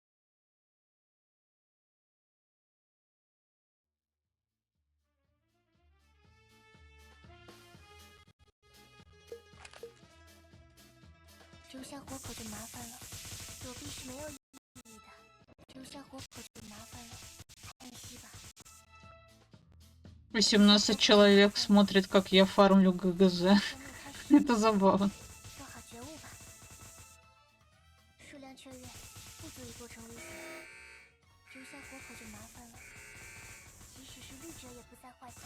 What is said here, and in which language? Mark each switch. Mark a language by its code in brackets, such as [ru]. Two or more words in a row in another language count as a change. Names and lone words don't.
[zh] 丢下活口就麻烦了，躲避是没有意义的。丢下活口就麻烦了，安息吧。 [ru] 18 человек смотрит, как я фармлю ГГЗ. Это забавно. [zh] 做好觉悟吧，数量雀跃，不足以构成威胁。丢下活口就麻烦了，即使是绿者也不在话下。